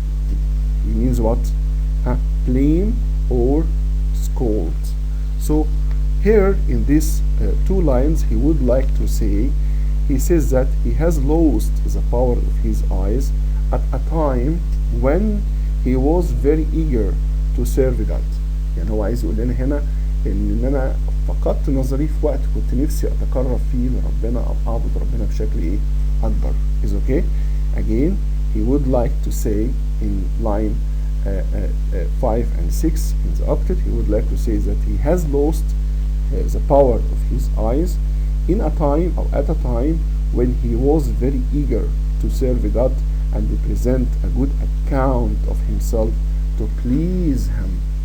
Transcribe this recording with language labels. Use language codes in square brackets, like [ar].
[en] It means what? Blame or scold. So here in these two lines, he would like to say, he says that he has lost the power of his eyes at a time when he was very eager to serve God. [ar] يعني هو عايز يقول لنا هنا ان انا فقدت نظري في وقت كنت نفسي اتقرب فيه لربنا او اعبد ربنا بشكل ايه اكبر. [en] Is okay? Again, he would like to say in line 5 and 6 in the octet, he would like to say that he has lost the power of his eyes in a time or at a time when he was very eager to serve God and present a good account of himself to please him.